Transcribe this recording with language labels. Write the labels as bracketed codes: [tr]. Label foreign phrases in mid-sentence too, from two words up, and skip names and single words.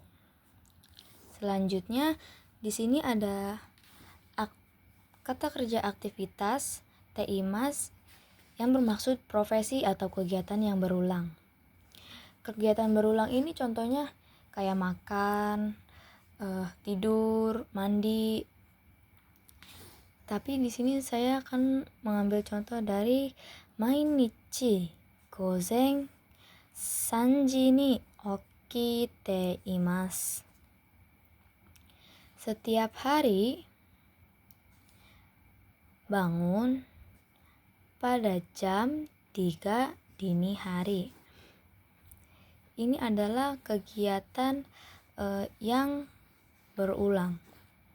[id] Selanjutnya di sini ada kata kerja aktivitas teimas yang bermaksud profesi atau kegiatan yang berulang. Kegiatan berulang ini contohnya kayak makan, tidur, mandi. Tapi di sini saya akan mengambil contoh dari [ja] 毎日午前3時に起きています. [id] Setiap hari bangun pada jam 3 dini hari. Ini adalah kegiatan yang berulang.